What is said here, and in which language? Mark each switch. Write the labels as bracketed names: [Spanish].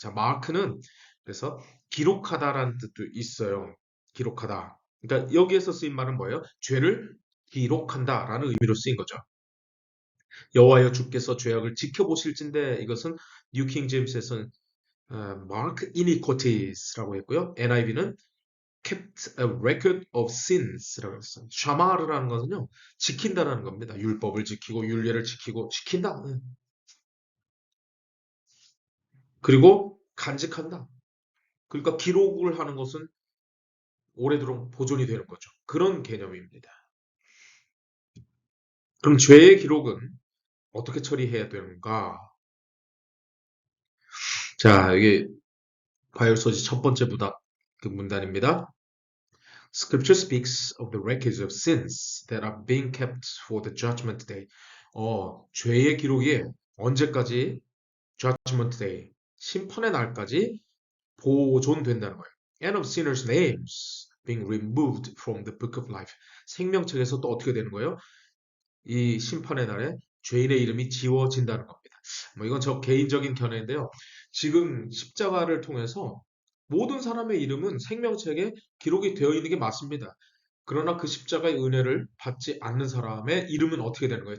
[Korean] 자, 마크는 그래서 기록하다라는 뜻도 있어요. 기록하다. 그러니까 여기에서 쓰인 말은 뭐예요? 죄를 기록한다라는 의미로 쓰인 거죠. 여호와여 주께서 죄악을 지켜보실진데 이것은 뉴킹 제임스에서는 [English] mark iniquities [Korean] 라고 했고요. NIV는 [English] kept a record of sins [Korean] 라고 했어요. 샤마르라는 것은요, 지킨다라는 겁니다. 율법을 지키고 율례를 지키고 지킨다. 그리고 간직한다. 그러니까 기록을 하는 것은 오래도록 보존이 되는 거죠. 그런 개념입니다. 그럼 죄의 기록은 어떻게 처리해야 되는가? 자, 여기 과열서지 첫 번째 그 문단입니다. [English] Scripture speaks of the records of sins that are being kept for the judgment day. [Korean] 죄의 기록이 언제까지 judgment day, 심판의 날까지 보존된다는 거예요. [English] And of sinners' names. being removed from the book of life. [Korean] 생명책에서 또 어떻게 되는 거예요? 이 심판의 날에 죄인의 이름이 지워진다는 겁니다. 뭐 이건 저 개인적인 견해인데요. 지금 십자가를 통해서 모든 사람의 이름은 생명책에 기록이 되어 있는 게 맞습니다. 그러나 그 십자가의 은혜를 받지 않는 사람의 이름은 어떻게 되는 거예요?